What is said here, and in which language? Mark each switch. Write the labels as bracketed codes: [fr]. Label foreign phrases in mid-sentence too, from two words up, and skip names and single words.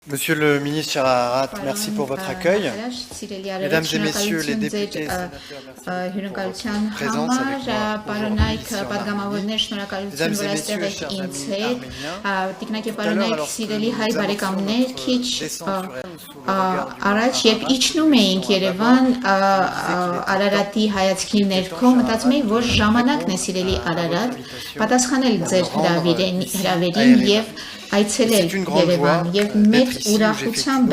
[fr] Monsieur le ministre Chararat, merci pour votre accueil. Mesdames et messieurs les députés et sénateurs présents avec moi aujourd'hui ici en Arménie. Mesdames et messieurs, chers amis [hy] Առաջ երբ իջնում էինք Երևան Արարատի հայացքի ներքո մտածում էի որ ժամանակն է սիրելի Արարատ պատասխանել ձեր հրավերին եւ այցելել Երևան եւ մեծ ուրախությամբ